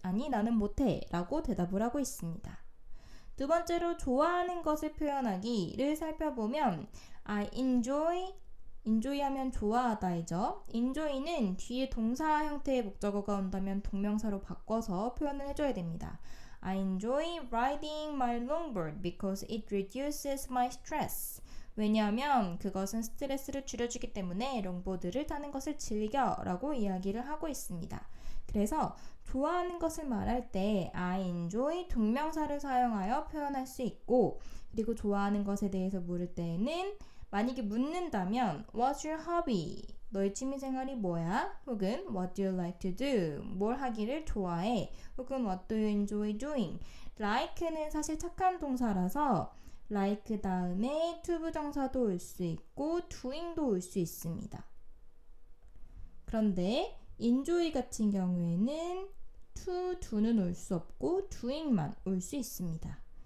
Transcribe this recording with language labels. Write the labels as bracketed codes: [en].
[ko] 아니, 나는 못해 라고 대답을 하고 있습니다. 두 번째로 좋아하는 것을 표현하기를 살펴보면 I enjoy 하면 좋아하다이죠. enjoy는 뒤에 동사 형태의 목적어가 온다면 동명사로 바꿔서 표현을 해줘야 됩니다. [en] I enjoy riding my longboard because it reduces my stress. [ko] 왜냐하면 그것은 스트레스를 줄여주기 때문에 롱보드를 타는 것을 즐겨 라고 이야기를 하고 있습니다. 그래서 좋아하는 것을 말할 때 I enjoy 동명사를 사용하여 표현할 수 있고 그리고 좋아하는 것에 대해서 물을 때에는 만약에 묻는다면 [en] What's your hobby? [ko] 너의 취미생활이 뭐야? 혹은 [en] what do you like to do? [ko] 뭘 하기를 좋아해? 혹은 [en] what do you enjoy doing? [ko] like는 사실 착한 동사라서 like 다음에 to 부정사도 올 수 있고 doing도 올 수 있습니다. 그런데 enjoy 같은 경우에는 to, do는 올 수 없고 doing만 올 수 있습니다.